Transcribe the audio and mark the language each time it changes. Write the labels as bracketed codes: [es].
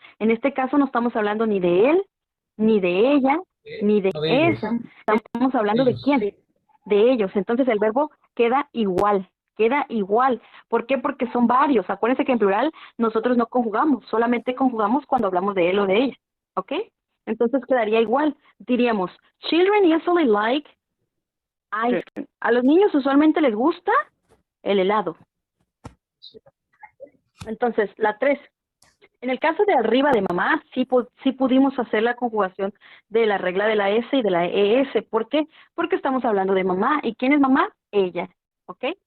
[es] En este caso no estamos hablando ni de él, ni de ella, ni de esa. Estamos hablando de quién, de ellos. Entonces el verbo queda igual. Queda igual. ¿Por qué? Porque son varios. Acuérdense que en plural nosotros no conjugamos, solamente conjugamos cuando hablamos de él o de ella. ¿Ok? Entonces quedaría igual. Diríamos, [en] children usually like ice cream. [es] A los niños usualmente les gusta el helado. Entonces, la 3. En el caso de arriba de mamá, sí pudimos hacer la conjugación de la regla de la S y de la ES. ¿Por qué? Porque estamos hablando de mamá. ¿Y quién es mamá? Ella. ¿Ok?